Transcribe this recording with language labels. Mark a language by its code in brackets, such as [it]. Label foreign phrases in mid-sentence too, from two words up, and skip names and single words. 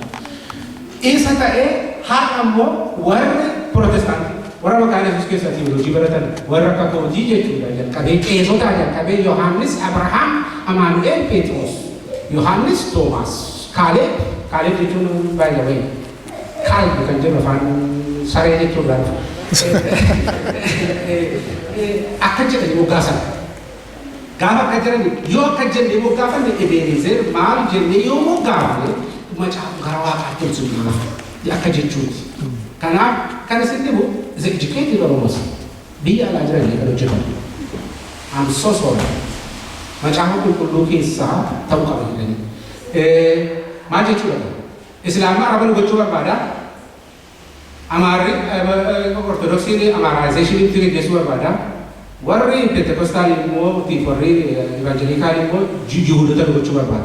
[om] Isa ta'ee har'a immoo warri Protestaantii warra maqaan Yesuus keessatti hojii baratan warra akka hojii jechuudha jalqabee qeesotaa jalqabee Yohaannis, Abrahaam, Amaanu'eel, Phexros, Yohaannis, Toomaas, Kaaleeb jechuun baay'ee wayii Kaaleeb kan jedhu afaan saree jechuudha akka jedhanii moggaasan gaafa akka jedhanii yoo akka jennee moggaafanne Ebenezer maal jennee yoo moggaafanne macaafa gara waaqaatti ibsuudhaaf akka jechuuti. Kanaaf kan isin dhibu [en] is educated Oromos [om] biyya alaa jiranii kan hojjetan. [en] I'm so sorry. [om] Macaafa qulqulluu keessaa ta'uu qaba jedhanii. Maal jechuudha? Islaamni araba gochuu barbaada. Amaarri Ortodoksiin amaaraayizeeshiniitti gaggeessuu barbaada. Warri Pentekostaalii immoo warri Evanjelikaanii immoo Yihudoota gochuu barbaada.